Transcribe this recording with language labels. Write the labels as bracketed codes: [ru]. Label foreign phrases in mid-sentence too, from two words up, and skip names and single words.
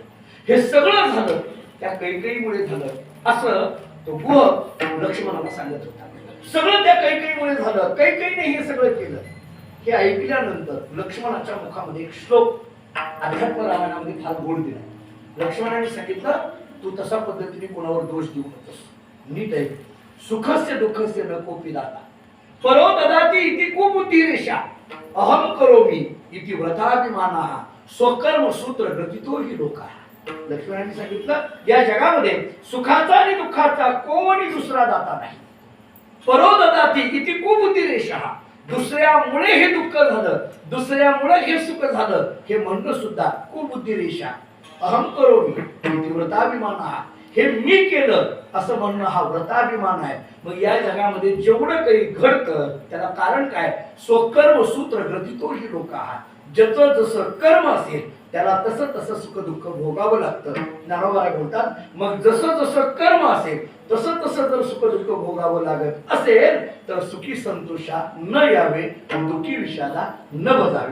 [mr] हे सगळं झालं त्या कैकेयीमुळे झालं असं तो गुह लक्ष्मणाला सांगत होता. सगळं त्या कैकेयीमुळे झालं, कैकेयीने हे सगळं केलं. हे ऐकल्यानंतर लक्ष्मणाच्या मुखामध्ये एक श्लोक अध्यात्म रामायणामध्ये फार गोड दिला. लक्ष्मणाने सांगितलं, तू तसा पद्धतीने कोणावर दोष देऊ नकोस, नीट आहे. [sa] सुखस्य दुःखस्य न कोपी दाता, परो ददाती इति कुबुद्धी रेषा, अहम करोमी इति व्रताभिमानः, स्वकर्म सूत्र ग्रथितो हि लोकाः. [mr] लक्ष्मणाने सांगितलं, या जगामध्ये सुखाचा आणि दुःखाचा कोणी दुसरा दाता नाही. [sa] परो ददाती इति कुबुद्धी रेषा, [mr] दुसऱ्यामुळे हे दुःख झालं, दुसऱ्यामुळे हे सुख झालं हे म्हणणं सुद्धा [sa] कुबुद्धी रेषा. अहम करोमी इति व्रताभिमानः, [mr] हे मी केलं असं म्हणणं हा व्रताभिमान आहे. मग या जगामध्ये जेवढं काही घडतं त्याला कारण काय? [sa] स्वकर्म सूत्र ग्रथितो ही लोकाः. [mr] ज्याचं जसं कर्म असेल त्याला तसं तसं सुख दुःख भोगावं लागतं. ज्ञानोबा बोलतात, मग जसं जसं कर्म असेल तसं तसं जर सुख दुःख भोगावं लागत असेल तर सुखी संतोषा न यावे, दुःखी विषादा न बजावे.